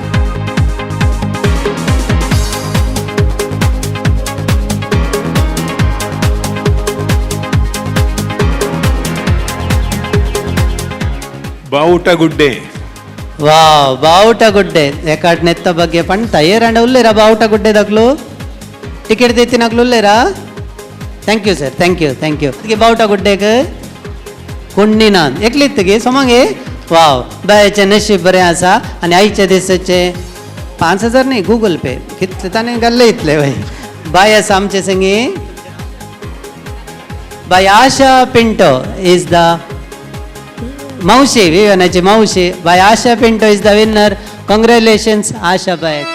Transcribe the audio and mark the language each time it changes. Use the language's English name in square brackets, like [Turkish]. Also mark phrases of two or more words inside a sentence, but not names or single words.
[Tulu] ಬಾವುಟಗುಡ್ಡೆ ವಾವ್ ಬಾವುಟಗುಡ್ಡೆ ಎಕಾಡ್ ನೆತ್ತ ಬಗ್ಗೆ ಪಂಡ ತಯ್ಯರಂಡ ಉಲ್ಲೇರಾ ಬಾವುಟಗುಡ್ಡೆದಾಗ್ಲು ಟಿಕೆಟ್ ತೆತ್ತಿನಾಗ್ಲು ಉಲ್ಲೇರಾ. [English] thank you sir thank you [Konkani] ಬಾವುಟಗುಡ್ಡೆಗೆ कुंडीनान एकलीतगी सोमांगे वाव बायचे नशीब बरें आसा आनी आयच्या दिसाचे 5,000 न्ही गूगल पे कितले ताणें घाल्ले इतले बाय बाय आसा आमचे संगी बाय आशा पिंटो [English] is the [Konkani] मावशी विवानाची मावशी बाय आशा पिंटो [English] is the winner. [Konkani] कॉंग्रॅच्युलेशन्स आशा बाय.